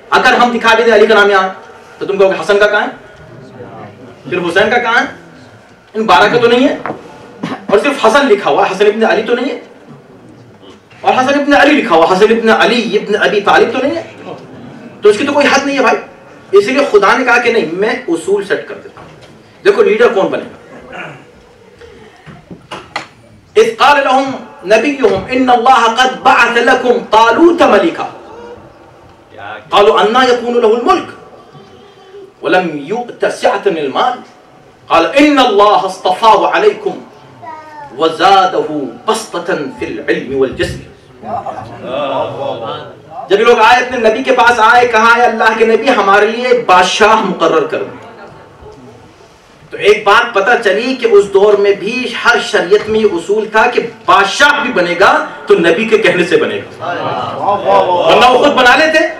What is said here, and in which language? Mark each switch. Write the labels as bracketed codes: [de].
[ur] اگر ہم دکھا دیں علی کا نام یہاں تو تم کہو گے حسن کا کہاں ہے, پھر حسین کا کہاں ہے, ان 12 کا تو نہیں ہے, اور صرف حسن لکھا ہوا, حسن ابن علی تو نہیں ہے, اور حسن ابن علی لکھا ہوا, حسن ابن علی ابن ابی طالب تو نہیں ہے, تو اس کی تو کوئی حد نہیں ہے بھائی. اسی لیے خدا نے کہا کہ نہیں, میں اصول سیٹ کر دیتا ہوں. دیکھو لیڈر کون بنے گا. [ar] اذ قال لهم نبيهم ان الله قد بعث لكم طالوت ملكا قالوا انا يكون له الملك ولم يؤت سعة من المال قال ان الله اصطفاه عليكم وزاده بسطة في العلم والجسم. [ur] جب لوگ آئے اپنے نبی کے پاس آئے, کہا ہے اللہ کے نبی ہمارے لیے بادشاہ مقرر کر دیں. تو ایک بات پتہ چلی کہ اس دور میں بھی ہر شریعت میں یہ اصول تھا کہ بادشاہ بھی بنے گا تو نبی کے کہنے سے بنے گا, ورنہ وہ خود بنا لیتے.